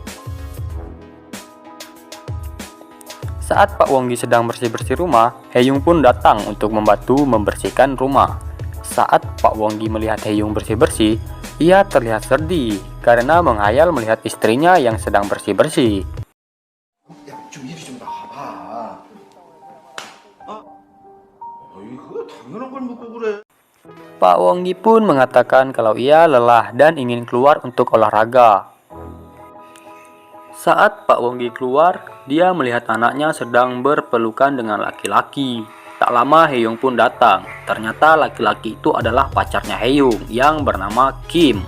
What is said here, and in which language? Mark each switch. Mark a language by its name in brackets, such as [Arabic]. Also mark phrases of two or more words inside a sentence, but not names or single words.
[Indonesian] Saat Pak Wonggi sedang bersih-bersih rumah, Hyung pun datang untuk membantu membersihkan rumah. Saat Pak Wonggi melihat Haeyoung bersih-bersih, ia terlihat sedih karena menghayal melihat istrinya yang sedang bersih-bersih. [Korean] 야, 좀 이리 좀 나와봐. 이거 당연한 걸 묻고 그래. [Indonesian] Pak Wonggi pun mengatakan kalau ia lelah dan ingin keluar untuk olahraga. Saat Pak Wonggi keluar, dia melihat anaknya sedang berpelukan dengan laki-laki. Tak lama Haeyoung pun datang. Ternyata laki-laki itu adalah pacarnya Haeyoung yang bernama Kim.